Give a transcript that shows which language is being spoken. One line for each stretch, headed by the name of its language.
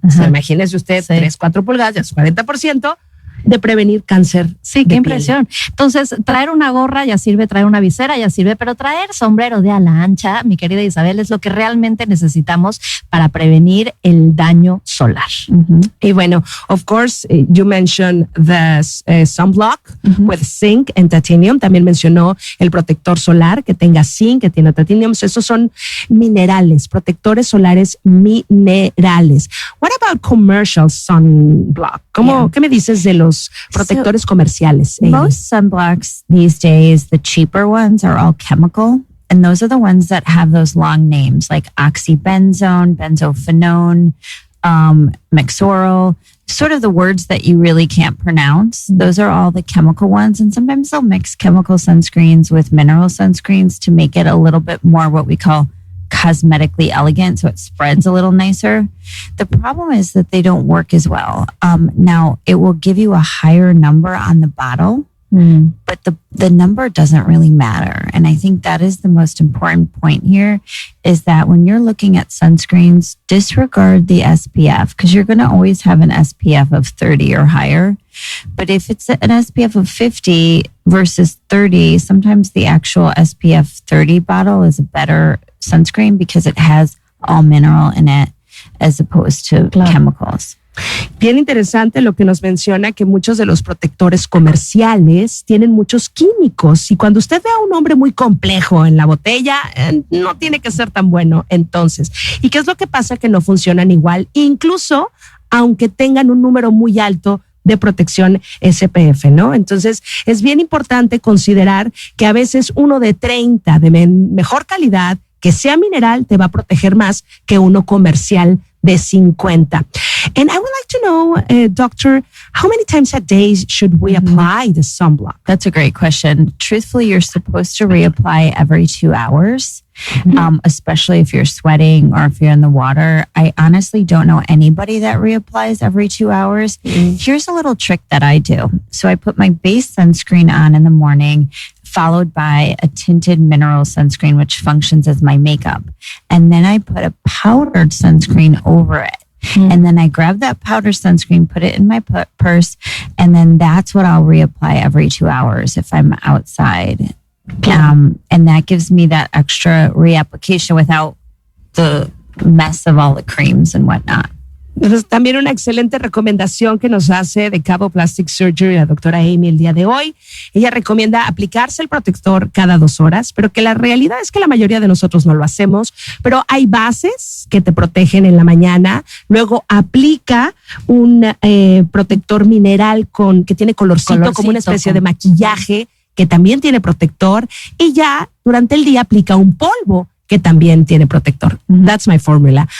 Spanish: O sea, imagínese usted 3, 4 pulgadas, ya es 40% de prevenir cáncer. Sí, qué impresión. Entonces, traer una gorra ya sirve, traer una visera ya sirve, pero traer sombrero de ala ancha, mi querida Isabel, es lo que realmente necesitamos para prevenir el daño solar. Y bueno,
English: of course, you mentioned the sunblock with zinc and titanium.
Spanish: También mencionó el protector solar que tenga zinc, que tiene titanium. Esos son minerales, protectores solares minerales.
English: What about commercial sunblock?
Spanish: ¿Qué me dices de los protectores comerciales?
English: Most sunblocks these days, the cheaper ones, are all chemical. And those are the ones that have those long names like oxybenzone, benzophenone, mexoryl, sort of the words that you really can't pronounce. Those are all the chemical ones. And sometimes they'll mix chemical sunscreens with mineral sunscreens to make it a little bit more what we call cosmetically elegant, so it spreads a little nicer. The problem is that they don't work as well. Now, it will give you a higher number on the bottle, but the number doesn't really matter. And I think that is the most important point here, is that when you're looking at sunscreens, disregard the SPF, because you're going to always have an SPF of 30 or higher. But if it's an SPF of 50 versus 30, sometimes the actual SPF 30 bottle is a better sunscreen because it has all mineral in it as opposed to chemicals.
Spanish: Bien interesante lo que nos menciona, que muchos de los protectores comerciales tienen muchos químicos y cuando usted ve a un hombre muy complejo en la botella, no tiene que ser tan bueno entonces. ¿Y qué es lo que pasa? Que no funcionan igual, incluso aunque tengan un número muy alto de protección SPF, ¿no? Entonces, es bien importante considerar que a veces uno de 30 de mejor calidad, que sea mineral, te va a proteger más que uno comercial de 50.
English: And I would like to know, doctor, how many times a day should we apply the sunblock? That's a great question. Truthfully, you're supposed to reapply every 2 hours, especially if you're sweating or if you're in the water. I honestly don't know anybody that reapplies every 2 hours. Here's a little trick that I do. So I put my base sunscreen on in the morning, followed by a tinted mineral sunscreen, which functions as my makeup. And then I put a powdered sunscreen over it. And then I grab that powder sunscreen, put it in my purse, and then that's what I'll reapply every 2 hours if I'm outside. And that gives me that extra reapplication without the mess of all the creams and whatnot.
Spanish: Entonces, también una excelente recomendación que nos hace de Cabo Plastic Surgery la doctora Amy el día de hoy. Ella recomienda aplicarse el protector cada 2 horas, pero que la realidad es que la mayoría de nosotros no lo hacemos, pero hay bases que te protegen en la mañana. Luego aplica un protector mineral que tiene colorcito, como una especie de maquillaje que también tiene protector, y ya durante el día aplica un polvo que también tiene protector.
English: That's my formula.